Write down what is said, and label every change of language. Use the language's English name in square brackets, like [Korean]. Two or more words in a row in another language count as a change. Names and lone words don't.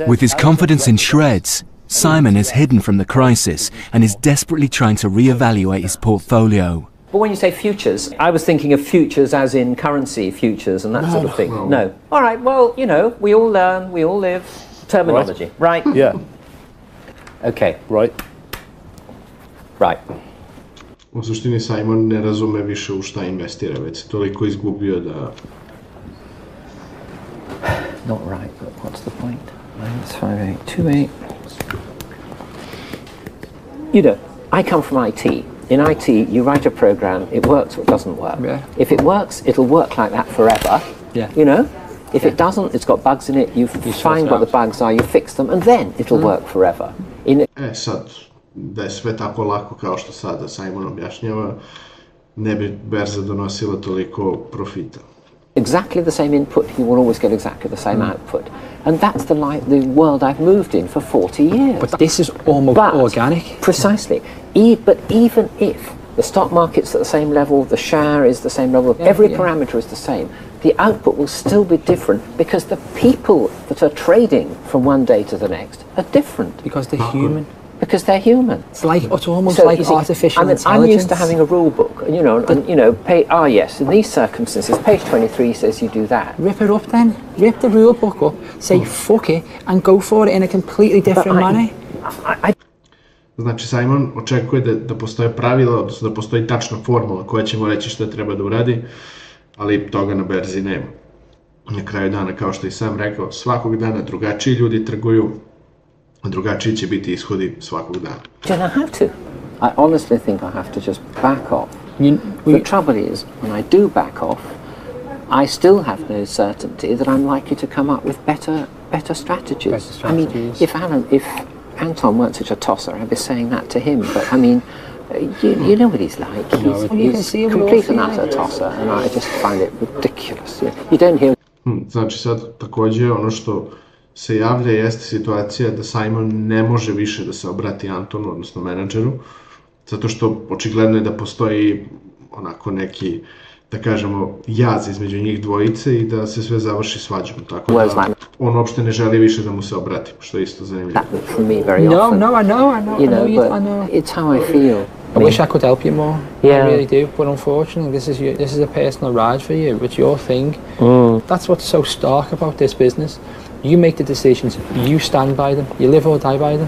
[English] With his confidence in shreds, Simon is hidden from the crisis and is desperately trying to re-evaluate his portfolio. But when you say futures, I was thinking of futures as in currency futures and that sort of thing. No. All right, well, you know, we all learn, we all live. Terminology, right? Yeah. Okay. Right. Right. [Serbian] U suštini Simon ne razume više u šta investira, već se toliko izgubio da... [English] Not right, but what's the point? -5828. You know, I come from IT. In IT, you write a program, it works or it doesn't work. Yeah. If it works, it'll work like that forever. Yeah. You know? If it doesn't, it's got bugs in it, you find what the bugs are, you fix them, and then it'll work forever. [Serbian] Sad, da je sve tako lako kao što sada Simon objašnjava, ne bi berza donosila toliko profita. [English] Exactly the same input, you will always get exactly the same output. And that's the world I've moved in for 40 years. But this is almost organic. Precisely. But even if the stock market's at the same level, the share is the same level, every parameter is the same, the output will still be different because the people that are trading from one day to the next are different. Because they're human. Because they're human. It's almost like artificial intelligence. I'm used to having a rule book, and yes, in these circumstances, page 23 says you do that. Rip it up then. Rip the rule book up, say fuck it, and go for it in a completely different manner. [Serbian] Znači, Simon očekuje da postoje pravila, odnosno da postoji tačna formula koja će mu reći šta treba da uradi, ali toga na berzi nema. Na kraju dana, kao što i sam rekao, svakog dana drugačiji ljudi trguju, a drugačiji će biti ishodi svakog dana. [English] And I have to. I honestly think I have to just back off. The trouble is, when I do back off, I still have no certainty that I'm likely to come up with better strategies. I mean, if Anton weren't such a tosser, I'd be saying that to him, but I mean, you know what he's like. He's complete and utter tosser, and I just find it ridiculous. You don't hear... [Serbian] Znači sad, također, ono što se javlja jeste situacija da Simon ne može više da se obrati Antonu, odnosno menadžeru, zato što očigledno je da postoji onako neki, da kažemo, jaz između njih dvojice i da se sve završi svađom. Tako da on uopšte ne želi više da mu se obrati, što je isto zanimljivo. [English] For me very often. No, I know. It's how I feel. I wish I could help you more. I really do, but unfortunately, this is a personal ride for you. It's your thing. That's what's so stark about this business. You make the decisions. You stand by them. You live or die by them.